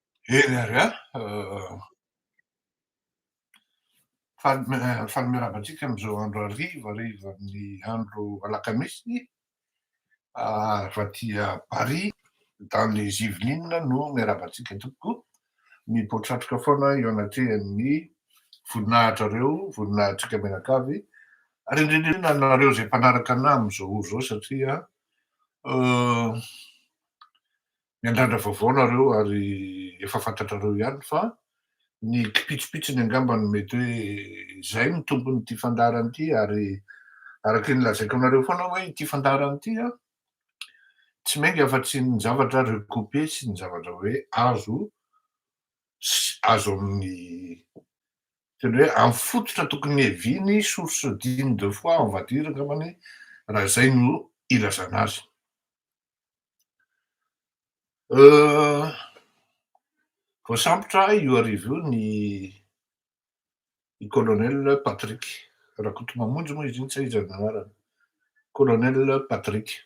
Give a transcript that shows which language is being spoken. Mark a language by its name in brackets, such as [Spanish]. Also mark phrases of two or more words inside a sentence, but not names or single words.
[Malagasy] Eny ary a, faly miarahaba antsika am'zao andro harivan'ny andro alakamisy, aty [French] à Paris, dans les Yvelines [Malagasy] no miarahaba antsika tokoa. Mipoatratroka foana eo anatrehan'ny voninahitsika mianakavy, ary indrindrindrindra anareo zay mpanaraka anahy am'zao oro zao satria miandrandra vaovao nareo ary efa fantatrareo ihany fa ny kipitsipitsiny angambany mety hoe zay ny tompon'ity fandarana ity, ary araky ny lazaiko anareo foana hoe ity fandarana ity a tsy mainga afa-tsy ny zavatra recoupé sy ny zavatra hoe azo amin'ny teny hoe amy fototra tokony eviny, [French] source digne de foi on va dire [Malagasy] angambany, raha zay no ilazana azy. Voasambotra io arivo io ny colonel Patrick, Rakotomamonjy moa izy iny, tsy hay izy ny anarany, colonel Patrick.